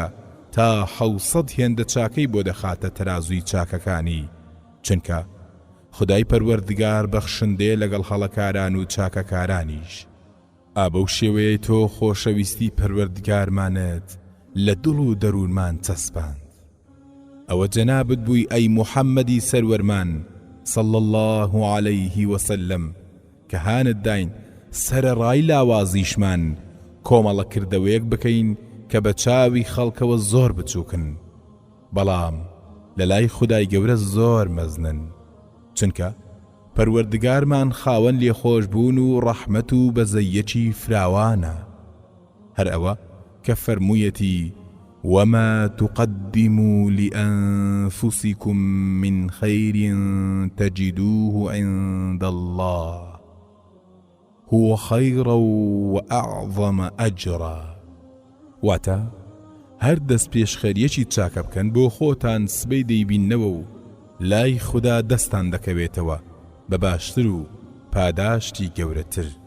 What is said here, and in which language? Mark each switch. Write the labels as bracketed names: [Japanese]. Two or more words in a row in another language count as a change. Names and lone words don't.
[Central Kurdish] تا 600 هێندە چاکەی بۆ دەخاتە تەرازوی چاکەکانی چونکە خدای پەروەردگار بەخشندێ لەگەڵ هەڵەکاران و چاکەکارانیش ئابە و شێوەیە تۆ خۆشەویستی پەروەردگارمانت لە دڵ و دەروونمان چەسپاند ئەوە جەنابت بووی ئەی موحەممەدی سەروەرمان [Arabic] صلى الله عليه وسلم [Central Kurdish] کە هانت داین سەرەڕای لاوازیشمان کۆمەڵە کردەوەیەک بکەین کە بە چاوی خەڵکەوە زۆر بچووکن بەڵام لە لای خودای گەورە زۆر مەزنن چونکە پەروەردگارمان خاوەن لێخۆش بوون و ڕەحمەت و بەزەیەکی فراوانە هەر ئەوە کە فەرموویەتی [Arabic] وما تقدموا لأنفسكم من خير تجدوه عند الله هو خيرا وأعظم أجرا [Central Kurdish] واتا هەر دەست پێشخەریەکی چاکە بکەن بۆ خۆتان سبەی دەیبیننەوە و لای خوددا دەستان دەکەوێتەوە بە باشتر و پاداشتی گەورەتر